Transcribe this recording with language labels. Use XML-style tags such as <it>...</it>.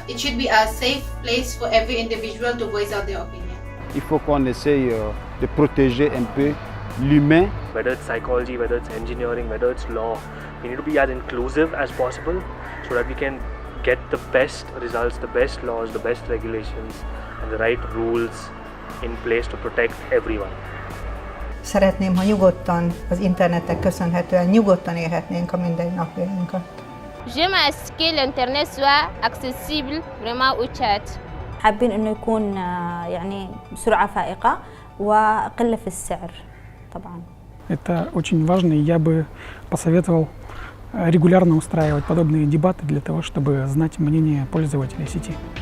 <en>It should be a safe place for every individual to voice out their opinion.</en> <fr>Il faut qu'on essaye de protéger un peu l'humain.</fr> <en>Whether it's psychology, whether it's engineering, whether it's law, we need to be as inclusive as possible so that we can get the best results, the best laws, the best regulations, and the right rules in place to protect everyone.</en> <hu>Szeretném, ha nyugodtan az internetnek köszönhetően nyugodtan élhetnénk a mindennapjainkat.</hu> <fr>J'aime à ce que l'internet soit accessible vraiment au chat.</fr> <ar>حابين انه يكون يعني سرعة فائقة وقلة في السعر طبعا.</ar> <ru>Это очень важно, и я бы посоветовал регулярно устраивать подобные дебаты для того, чтобы знать мнение пользователей сети.</ru>